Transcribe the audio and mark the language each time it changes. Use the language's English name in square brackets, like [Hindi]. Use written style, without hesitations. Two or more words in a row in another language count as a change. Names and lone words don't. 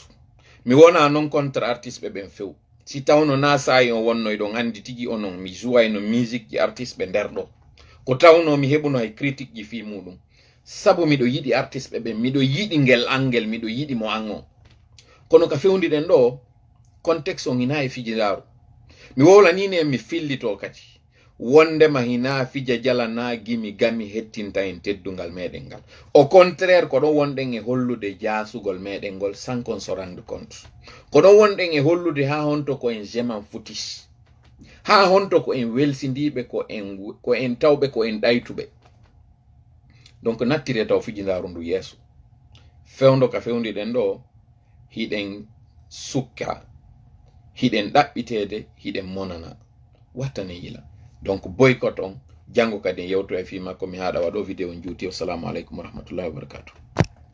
[Fula] mi wona non [French] contre artiste [Fula] ɓe ɓen few si tawno na sayi on wonnoy ɗon andi tigi onon mi jouwayno musique ji artiste ɓe nder ɗo ko tawno mi heɓuno hay critique ji fi muɗum sabu miɗo yiɗi artiste ɓe ɓen miɗo yiɗi ngel angel miɗo yiɗi mo an on. kono ka fewdiɗen ɗo contexte on hina e fijidaru mi wowlanini en mi fillito kadi wondema hina fija jala na gimi gami hettinta en teddungal meɗen ngal. [French] au contraire [Fula] ko ɗon wonɗen e hollude jasugol meɗen ngol [French] sans qu'on se rende compte. [Fula] ko ɗon wonɗen e hollude ha honto ko en jeman futis ha honto ko en welsindiɓe ko en tawɓe ko en ɗaytuɓe. donc nattire taw fijidaru ndu yeeso fewndo ka fewdiɗen ɗo hiɗen sukka hiɗen ɗaɓɓitede hiɗen monana wattane yila. donc boycott on jango kadi yewto e fi makko mi haɗa waɗo vidéo juuti. [Arabic] Assalamu aleykum wa rahmatullahi wa barakatuh.